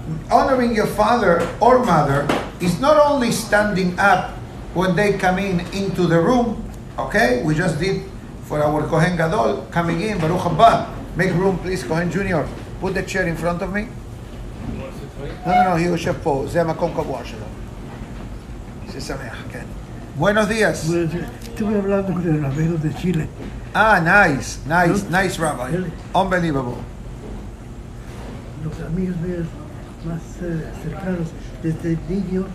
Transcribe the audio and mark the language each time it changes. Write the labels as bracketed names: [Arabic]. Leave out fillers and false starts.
[English] Honoring your father or mother is not only standing up when they come into the room, okay? We just did for our Kohen Gadol coming in, Baruch Haba. Make room, please, Kohen Junior. Put the chair in front of me. No, he [Hebrew] יושב פה, זה המקום קבוע שלו. ששמח, כן. [Spanish] Buenos días. Estuve hablando con el rabino de Chile. [English] Nice, Rabbi. Unbelievable. [Spanish] Los amigos míos más cercanos desde niños.